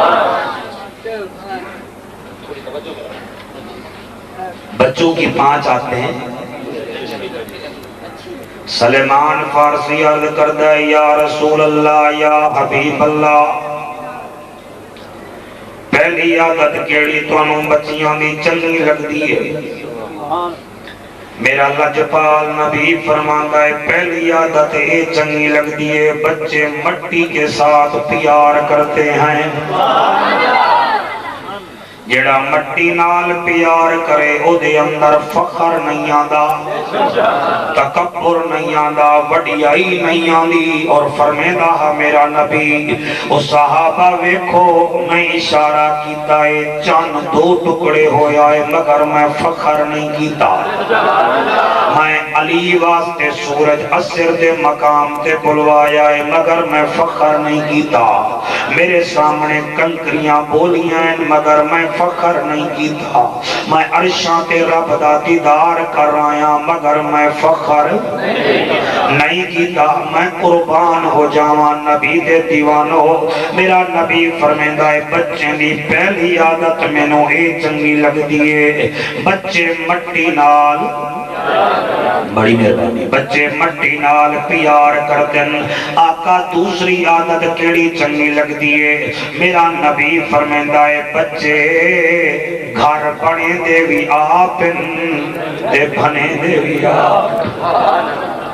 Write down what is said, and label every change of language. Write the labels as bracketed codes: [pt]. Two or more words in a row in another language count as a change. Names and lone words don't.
[ur] بچوں کی 5 عادتیں۔ [pa] سلیمان فارسی عرض کردہ [ar] یا رسول اللہ یا حبیب اللہ، [pa] پہلی عادت کیڑی تانوں بچیاں دی چنگی لگدی ہے؟ [ur] میرا لجپال نبی فرماتا ہے پہلی عادت یہ [pa] چنگی لگدی ہے، [ur] بچے مٹی کے ساتھ پیار کرتے ہیں۔ [pa] جڑا مٹی نال پیار کرے او دے اندر فخر نہیں آندا، تکبر نہیں آندا، وڈیائی نہیں آندی۔ اور فرمیدا ہے میرا نبی او صحابہ ویکھو میں اشارہ کیتا ہے چند 2 ٹکڑے ہویا ہے مگر میں فخر نہیں کیتا۔ میں علی واسطے سورج عصر دے مقام تے بلوایا ہے مگر میں فخر نہیں کیتا۔ میرے سامنے کنکریاں بولیاں ہیں مگر میں فخر نہیں کیتا۔ میں عرشاں تے رب دا دیدار کر رہا مگر میں فخر نہیں کیتا۔ میں قربان ہو جاواں نبی دے دیوانو، میرا نبی فرمیندا ہے بچے دی پہلی عادت مینوں اے چنگی لگدی ہے بچے مٹی نال، بڑی مہربانی، بچے مٹی نال پیار کردن۔ آقا دوسری عادت کیڑی چنگی لگدی ہے؟ میرا نبی فرمیندا ہے بچے گھر بنے دے وی آپ تے بنے دے وی آپ۔